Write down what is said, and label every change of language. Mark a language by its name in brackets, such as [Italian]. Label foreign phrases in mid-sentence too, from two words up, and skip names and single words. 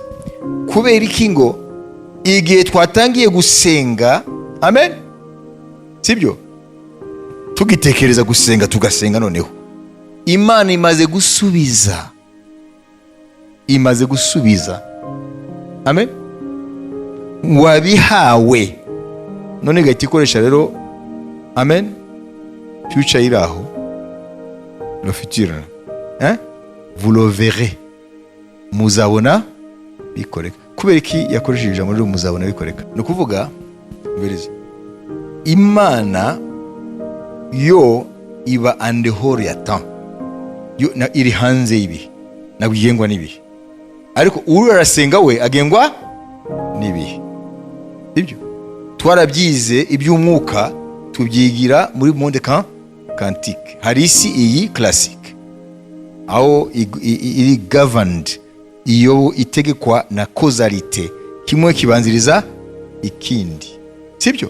[Kinyarwanda] Kubera iki ngo igihe twatangiye gusenga, amen, sibyo, tugitekereza gusenga, tugasenga, noneho Imana imaze gusubiza. Amen. Wabihawe, none gahita ikoresha rero, amen, future iraho, [French] le futur, vous le verrez, [Kinyarwanda] muzabona bikoreka. Kubera iki yakoresheje ijambo rero muzabona bikoreka? Ni ukuvuga mberize, Imana yo iba [French] en dehors [Kinyarwanda] ya temps, yo iri hanze y'ibihe, ntabwo igengwa n'ibihe. Ariko uri arasenga we agengwa n'ibihe. Ibyo twarabyize iby'umwuka, tubyigira muri [French] monde quantique. [Kinyarwanda] Hari isi iyi classique, aho iri governed, iyo itegekwa na causalité, kimwe kibanziriza ikindi, sibyo?